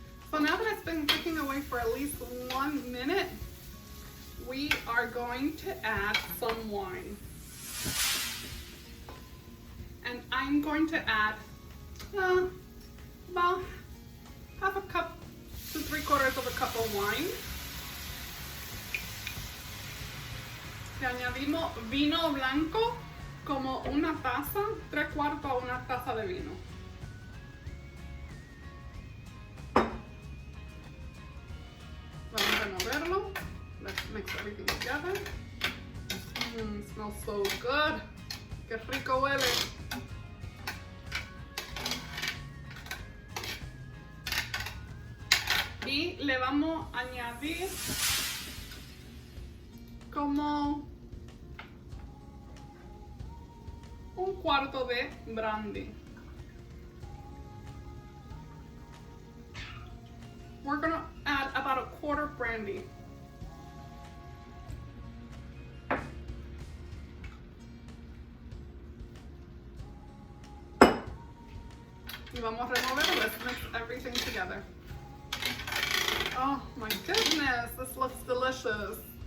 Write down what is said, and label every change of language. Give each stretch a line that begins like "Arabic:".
English: So now that it's been cooking away for at least 1 minute, we are going to add some wine. And I'm going to add about half a cup to 3/4 of a cup of wine.
Spanish: Le añadimos vino blanco como una taza, 3/4 a una taza de vino. Vamos a removerlo.
English: Let's mix everything together. Smells so good.
Spanish: Qué rico huele. Y le vamos a añadir como 1/4 de brandy.
English: We're gonna add about 1/4 brandy.
Spanish: Y vamos a remover.
English: Let's mix everything together. Oh my goodness, this looks delicious.